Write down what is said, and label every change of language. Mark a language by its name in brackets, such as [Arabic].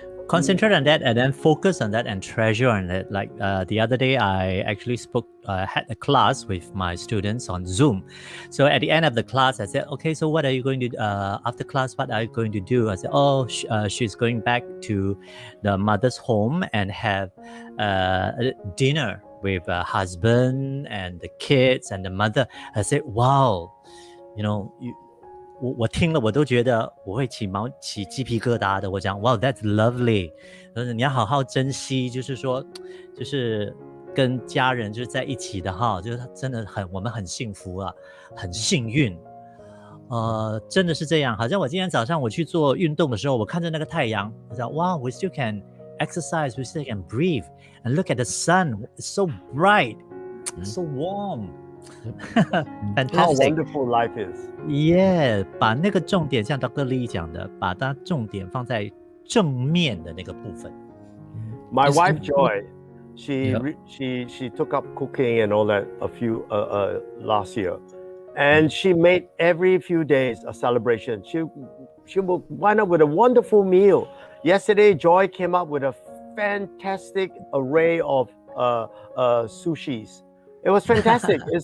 [English] concentrate on that and then focus on that and treasure on it. Like the other day, I actually had a class with my students on Zoom. So at the end of the class, I said, okay, so what are you going to, after class, what are you going to do? I said, she's going back to the mother's home and have dinner with her husband and the kids and the mother. I said, wow, [Chinese] 我听了我都觉得我会起鸡皮疙瘩的。我讲 [English] wow that's lovely， [Chinese] 你要好好珍惜，就是说就是跟家人就是在一起的哈，就是真的我们很幸福啊，很幸运。真的是这样。好像我今天早上我去做运动的时候，我看着那个太阳，我讲 [English] wow we still can exercise, we still can breathe and look at the sun, it's so bright, so warm。Fantastic. How wonderful life is. [Chinese] Yeah， 把那个重点像 Dr. Lee 讲的，把它重点放在正面的那个部分。 [English] My wife Joy, she took up cooking and all that last year, and she made every few days a celebration. She will wind up with a wonderful meal. Yesterday, Joy came up with a fantastic array of sushis. It was fantastic.